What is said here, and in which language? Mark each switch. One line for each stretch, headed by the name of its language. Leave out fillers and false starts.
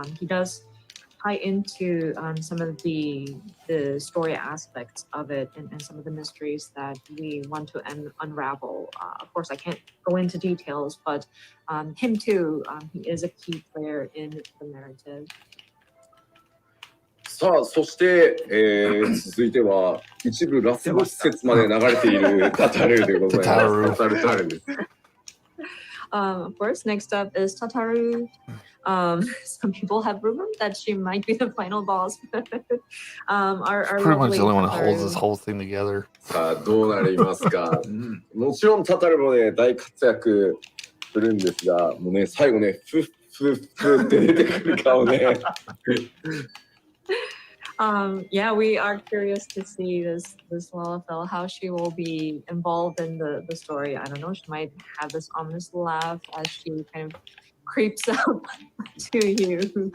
English: He does tie into some of the story aspects of it and some of the mysteries that we want to unravel. Of course, I can't go into details, but him too, he is a key player in the narrative.
Japanese: さあ、そして、続いては一部ラスボス説まで流れているタタルでございます。タタルです。
English: Of course, next up is Tataru. Some people have rumored that she might be the final boss. Our pretty much the only one that holds this whole thing together.
Japanese: さあ、どうなりますか。もちろんタタルもね、大活躍するんですが、もうね、最後ね、フッフッフッって出てくる顔ね。
English: Yeah, we are curious to see this Lalafell, how she will be involved in the story. I don't know, she might have this ominous laugh as she kind of creeps up to you.